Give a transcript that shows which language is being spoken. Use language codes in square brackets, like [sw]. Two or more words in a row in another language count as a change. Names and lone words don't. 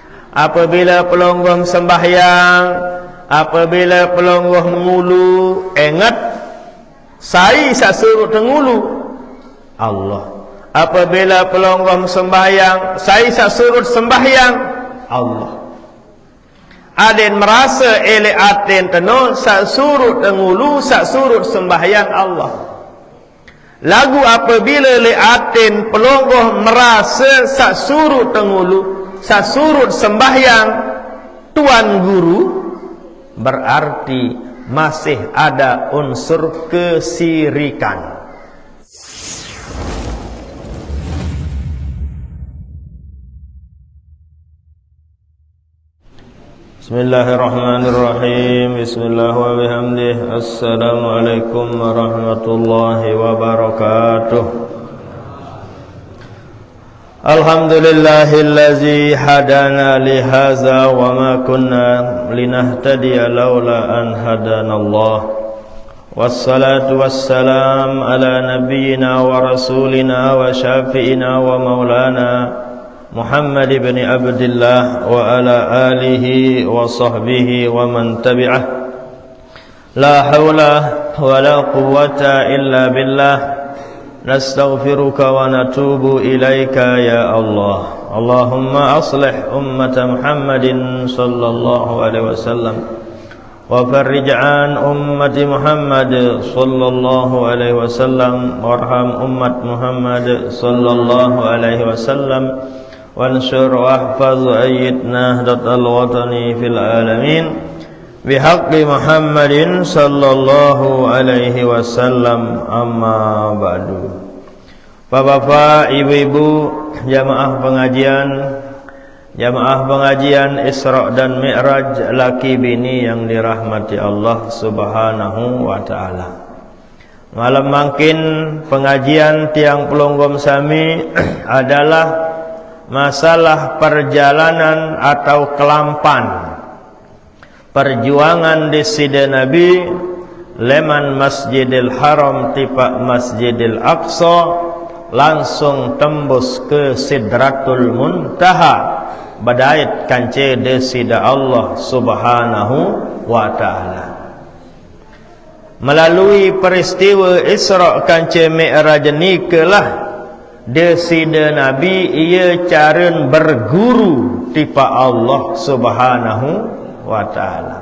[sas] Apabila pelonggong sembahyang, apabila pelonggong mengulu, ingat sai sak suruh tengulu Allah. Apabila pelonggong sembahyang, sai sak suruh sembahyang Allah. Aden merasa elek aten tenun sak surut tengulu, sak surut sembahyang Allah. Lagu apabila le aten pelonggong merasa sak surut tengulu, sak surut sembahyang tuan guru, [id] berarti masih ada unsur kesirikan. [ar] بسم الله الرحمن الرحيم. بسم الله وبحمده. السلام عليكم ورحمة الله وبركاته. الحمد لله الذي هدانا لهذا وما كنا لنهتدي لولا أن هدانا الله. والصلاة والسلام على نبينا ورسولنا وشفيعنا ومولانا محمد بن عبد الله وعلى آله وصحبه ومن تبعه. لا حول ولا قوة إلا بالله. نستغفرك ونتوب إليك يا الله. اللهم أصلح أمة محمد صلى الله عليه وسلم وفرج عن أمة محمد صلى الله عليه وسلم وارحم أمة محمد صلى الله عليه وسلم وانصر واحفظ أيد نهضة الوطني في العالمين بحق محمد صلى الله عليه وسلم أما بعد. [id] Bapak-bapak, ibu-ibu, jamaah pengajian Isra dan Mi'raj laki bini yang dirahmati Allah [ar] سبحانه وتعالى. [sas] Malam mangkin pengajian tiang pelonggom sami [id] adalah masalah perjalanan atau [sas] kelampan perjuangan di Sida Nabi leman Masjidil Haram tipak Masjidil Aqsa [id] langsung tembus ke [sas] Sidratul Muntaha badait kance de Sida Allah [ar] سبحانه وتعالى. [id] Melalui peristiwa [sas] Isra kance Mi'raj nikelah desida Nabi ia caren berguru tipa Allah [ar] سبحانه وتعالى.